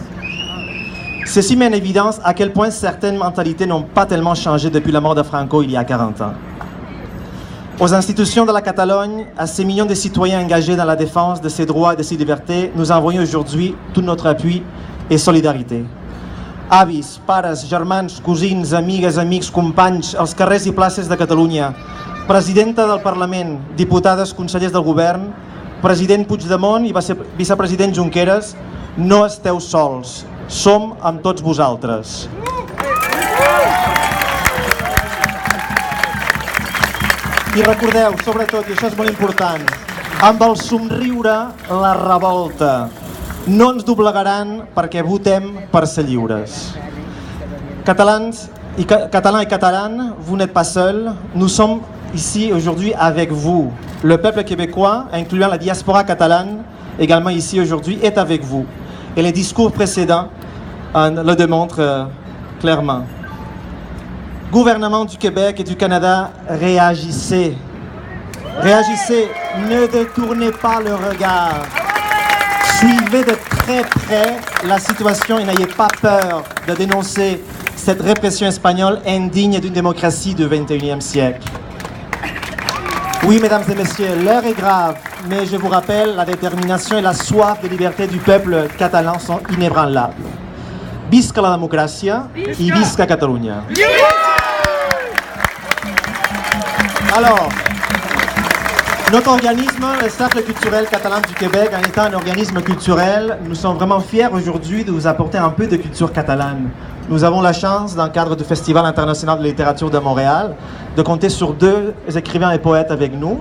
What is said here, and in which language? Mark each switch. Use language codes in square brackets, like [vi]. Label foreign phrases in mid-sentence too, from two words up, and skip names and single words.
[fr] Ceci met en évidence à quel point certaines mentalités n'ont pas tellement changé depuis la mort de Franco il y a 40 ans. Aux institutions de la Catalogne, à ces millions de citoyens engagés dans la défense de ses droits et de ses libertés, nous envoyons aujourd'hui tout notre appui et solidarité. [ca] Avis, pares, germans, cosins, amigues, amics, companys, als carrers i places de Catalunya, presidenta del Parlament, diputades, consellers del govern, president Puigdemont i vicepresident Junqueras, no esteu sols, som amb tots vosaltres. I recordeu, sobretot, i això és molt important, amb el somriure, la revolta. No ens doblegaran perquè votem per ser lliures. [fr] Catalans et catalanes, vous n'êtes pas seuls. Nous sommes ici aujourd'hui avec vous. Le peuple québécois, incluant la diaspora catalane, également ici aujourd'hui, est avec vous. Et les discours précédents le démontrent clairement. Gouvernement du Québec et du Canada, réagissez. Réagissez, ne détournez pas le regard. Suivez de très près la situation et n'ayez pas peur de dénoncer cette répression espagnole indigne d'une démocratie du XXIe siècle. Oui, mesdames et messieurs, l'heure est grave, mais je vous rappelle, la détermination et la soif de liberté du peuple catalan sont inébranlables. [ca] Visca la democràcia i visca Catalunya. [fr] Alors, notre organisme, le Cercle culturel catalan du Québec, en étant un organisme culturel, nous sommes vraiment fiers aujourd'hui de vous apporter un peu de culture catalane. Nous avons la chance, dans le cadre du Festival international de littérature de Montréal, de compter sur 2 écrivains et poètes avec nous.